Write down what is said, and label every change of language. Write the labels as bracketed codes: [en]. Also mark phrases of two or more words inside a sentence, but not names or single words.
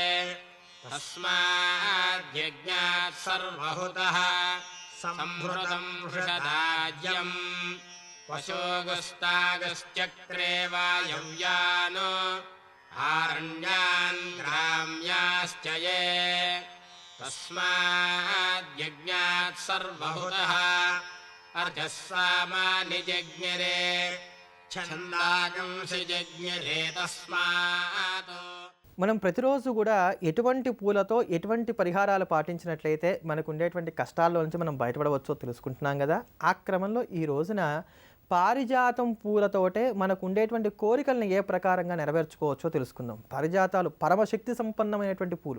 [sa] तस्माद्यज्ञात् सर्वहुतः संहृतं वृषदाज्यम् पशोगस्तागश्चक्रे वायव्यान् आरण्यान् ग्राम्याश्च ये तस्माद्यज्ञात् सर्वहुतः अर्चः सामानि जज्ञरे छन्दागंसि जज्ञरे तस्मात्. [te] మనం ప్రతిరోజు కూడా ఎటువంటి పూలతో ఎటువంటి పరిహారాలు పాటించినట్లయితే మనకు ఉండేటువంటి కష్టాల్లో నుంచి మనం బయటపడవచ్చో తెలుసుకుంటున్నాం కదా. ఆ క్రమంలో ఈ రోజున పారిజాతం పూలతోటే మనకు ఉండేటువంటి కోరికలను ఏ ప్రకారంగా నెరవేర్చుకోవచ్చో తెలుసుకుందాం. పారిజాతాలు పరమశక్తి సంపన్నమైనటువంటి పూలు.